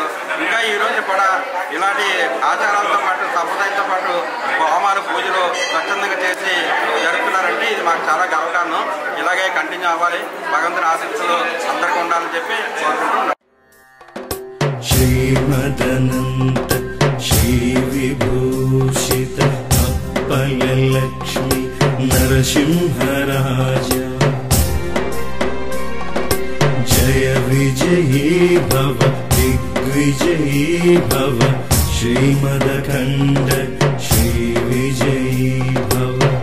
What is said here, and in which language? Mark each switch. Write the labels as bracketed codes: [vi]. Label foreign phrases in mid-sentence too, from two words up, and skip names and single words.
[te] ఇంకా ఈ రోజు కూడా ఇలాంటి ఆచారాలతో పాటు సంప్రదాయంతో పాటు హోమాలు పూజలు స్వచ్ఛందంగా చేసి జరుపుతున్నారంటే ఇది మాకు చాలా గర్వకారణం. ఇలాగే కంటిన్యూ అవ్వాలి, భగవంతుని ఆశీస్సులు అందరికీ ఉండాలని చెప్పి కోరుకుంటున్నాం. [sa] శ్రీమదనంత శ్రీ విభూష वरलक्ष्मी नरसिंहराज जय विजयी भव दिग्विजयी भव श्रीमदखण्ड श्रीविजयी भव